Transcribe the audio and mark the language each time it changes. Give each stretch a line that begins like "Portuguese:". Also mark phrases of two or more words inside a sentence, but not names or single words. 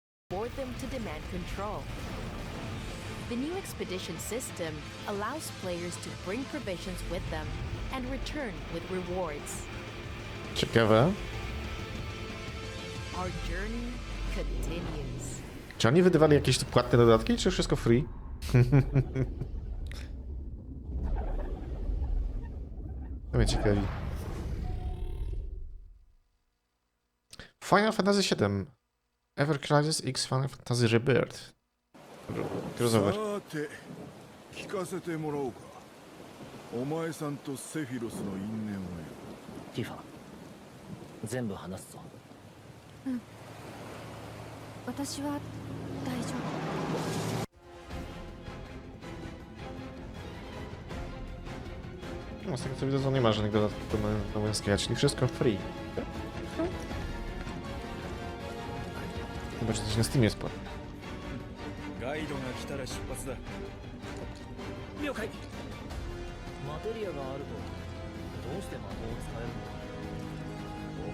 English: for them to demand control. The new expedition system allows players to bring provisions with them and return with rewards.
Polish: Ciekawe.
English: Our journey continues.
Polish: Czy oni wydawali jakieś tu płatne dodatki, czy wszystko free? To mnie ciekawi. Final Fantasy VII. Ever Crisis X Final Fantasy Rebirth. Crossover.
Japanese: 聞かせてもらおうか。お前さんとセフィロスの因縁をよ。ティファ、全部話すぞ。うん。私は大丈夫。
Polish: No, z tego co widzę, to nie ma żadnych dodatków do męskiego, czyli wszystko free. Chyba, że coś na Steamie sporo.
Japanese: ガイドが来たら出発だ。了解。マテリアがあるとどうして魔法を使えるの？